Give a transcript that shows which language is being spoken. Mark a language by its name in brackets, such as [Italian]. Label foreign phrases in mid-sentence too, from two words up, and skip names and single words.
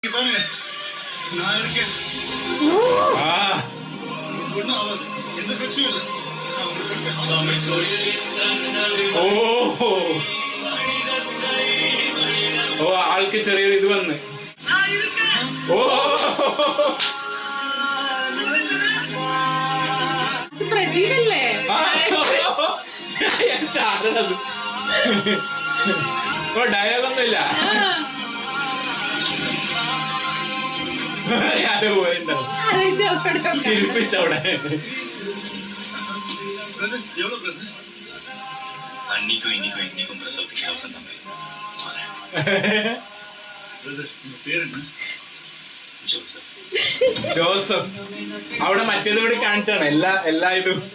[Tamil] பாருங்க நான் இருக்கேன். ஒன்றும் ஆகாது, எந்த பிரச்சனையும் இல்லை. [Malayalam] ഓ ആൾക്ക് ചെറിയൊരു ഇത് വന്ന് ഓ പ്രദീപല്ലേ ചാടണത് ഓ ഡയലോഗൊന്നുമില്ല ആരോ പോയിട്ടുണ്ടാവും ചിരിപ്പിച്ചവിടെ [Tamil] அன்னைக்கும் இன்னைக்கும் இன்னைக்கும் பிரசவத்துக்கு அவசரம் தான். பேர் என்ன? [Malayalam] ജോസഫ്. ജോസഫ് അവിടെ മറ്റേത് കൂടി കാണിച്ചാണ് എല്ലാ ഇതും.